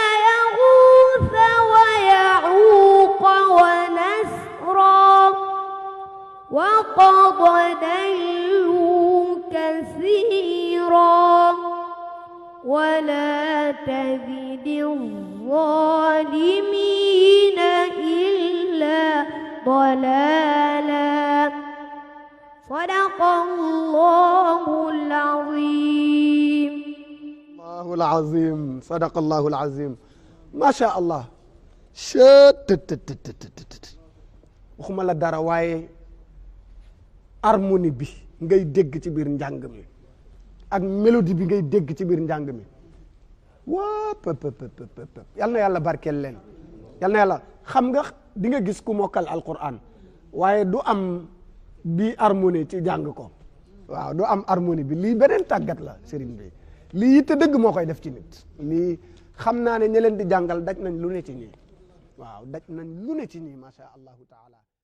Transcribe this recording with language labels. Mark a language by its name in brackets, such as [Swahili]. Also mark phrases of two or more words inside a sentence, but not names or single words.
[Arabic] يغوث ويعوق ونسرا وقد ضلوا كثيرا ولا تزد الظالمين إلا ضلالا صدق الله العظيم الله العظيم صدق الله العظيم ما شاء الله [Wolof] chettt waxuma la dara waaye harmonie bi ngay dégg ci biir njàng mi ak mélodie bi ngay dégg ci biir njàng mi waa pëpp yal na yàlla barkeel leen yal na yàlla xam nga di nga gis ku mokkal alquran waaye du am bi harmonie ci jàng ko waaw du am harmonie bi lii beneen tàggat la sëriñ bi lii yitte dëgg moo koy def ci nit lii xam naa ne ñi leen di jàngal daj nañ lu ne ci ñii waaw daj nañ lu ne ci ñii [Arabic] ما شاء الله تعالى